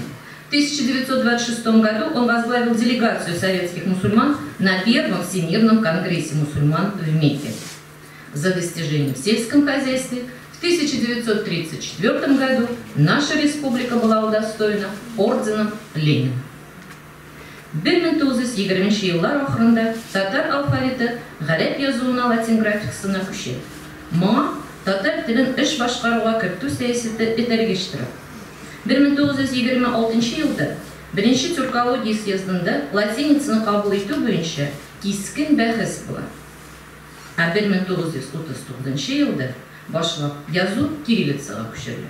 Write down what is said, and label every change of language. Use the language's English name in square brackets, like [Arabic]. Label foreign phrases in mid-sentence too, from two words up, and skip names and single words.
[Russian] В 1926 году он возглавил делегацию советских мусульман на 1-м Всемирном конгрессе мусульман в Мекке. за достижения в сельском хозяйстве, в 1934 году наша республика была удостоена орденом Ленина. [Tatar] 1920 yıllar ahırında Tatar alfabeti Garip yazуына латин графикасына күчет. Моңа татар телен эш башкаруга кертү сәясәте этәргештирә. 1926 елда Беренче тюркология съездында латиницаны кабул итү буенча кискен бәхәс була. 1939 елда башлап язу кириллицага күчерелә.